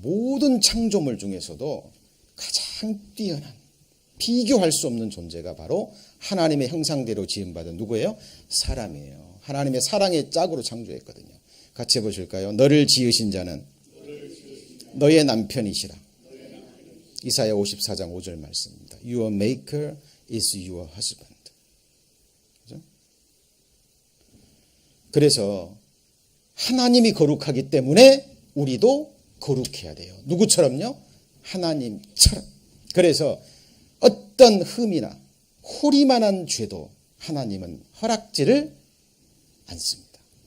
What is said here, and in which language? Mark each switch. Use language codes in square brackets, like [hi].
[ko] 모든 창조물 중에서도 가장 뛰어난, 비교할 수 없는 존재가 바로 하나님의 형상대로 지음받은 누구예요? 사람이에요. 하나님의 사랑의 짝으로 창조했거든요. 같이 해보실까요? 너를 지으신 자는 너의 남편이시라. 이사야 54장 5절 말씀입니다. [en] Your maker is your husband. [ko] 그죠? 그래서 하나님이 거룩하기 때문에 우리도 거룩해야 돼요. 누구처럼요? 하나님처럼. 그래서 어떤 흠이나 호리만한 죄도 하나님은 허락지를 않습니다.